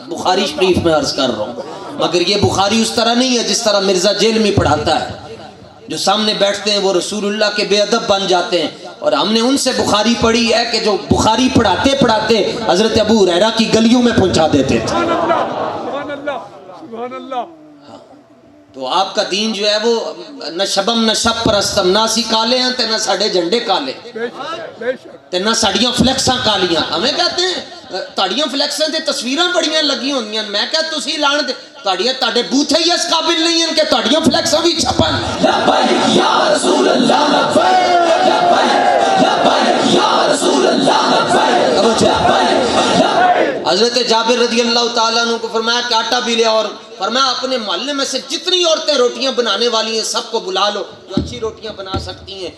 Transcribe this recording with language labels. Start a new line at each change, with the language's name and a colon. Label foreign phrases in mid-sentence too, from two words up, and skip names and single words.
Urdu: بخاری شریف میں عرض کر رہا ہوں، مگر یہ بخاری اس طرح نہیں ہے جس طرح مرزا جیل میں پڑھاتا ہے، جو سامنے بیٹھتے ہیں وہ رسول اللہ کے بے ادب بن جاتے ہیں، اور ہم نے ان سے بخاری پڑھی ہے کہ جو بخاری پڑھاتے پڑھاتے حضرت ابو ہریرہ کی گلیوں میں پہنچا دیتے تھے۔
Arabic: سبحان اللہ، سبحان اللہ، سبحان اللہ،
Urdu: تو آپ کا دین جو ہے وہ
Persian: نہ شبم نہ شب پرستم،
Punjabi: نہ اسی کالے ہیں تے نہ ساڑے جھنڈے کالے
Urdu: بے شک، بے شک،
Punjabi: تے نہ ساڑیاں فلیکساں کالیاں، ہمیں کہتے ہیں تاڑیاں فلیکساں تے تصویراں بڑیاں لگی ہوندیاں، میں کہتا تسی لان دے تاڑیاں تاڑے بوتھے ہی اس قابل نہیں ہیں کہ تاڑیاں فلیکساں بھی چھپن.
Arabic: لبیک یا رسول اللہ لبیک لبیک یا رسول اللہ لبیک لبیک या रसूल अल्लाह लब्बैक लब्बैक।
Urdu: حضرت جابر رضی اللہ تعالیٰ عنہ کو فرمایا کہ آٹا بھی لے، اور فرمایا اپنے محلے میں سے جتنی عورتیں روٹیاں بنانے والی ہیں سب کو بلا لو جو اچھی روٹیاں بنا سکتی ہیں.